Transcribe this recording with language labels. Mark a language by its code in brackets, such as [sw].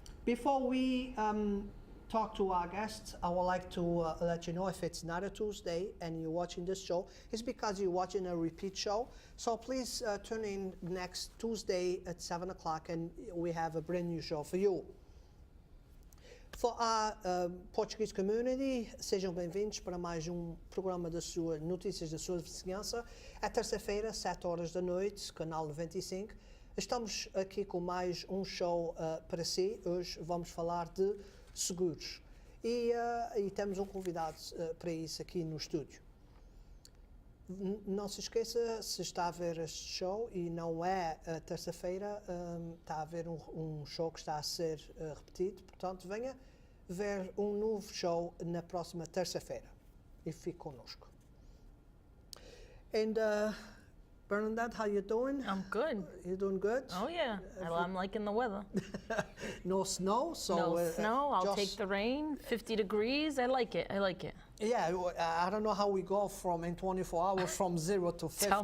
[en] Before we talk to our guests, I would like to let you know if it's not a Tuesday and you're watching this show, it's because you're watching a repeat show. So please tune in next Tuesday at 7 o'clock and we have a brand new show for you. For our Portuguese community, [pt] sejam bem-vindos para mais programa das suas notícias da sua vizinhança. É terça-feira, 7 horas da noite, canal 95. Estamos aqui com mais show para si. Hoje vamos falar de seguros. E temos convidado para isso aqui no estúdio. Não se esqueça, se está a ver este show e não é terça-feira, está a haver show que está a ser repetido, portanto venha ver novo show na próxima terça-feira e fique connosco. [en] And Bernadette, how you doing? I'm good. You doing good? Oh yeah, I'm liking the weather. No snow, so no snow. I'll take the rain. 50 degrees. I like it. Yeah, I don't know how we go in 24 hours from 0 to 50.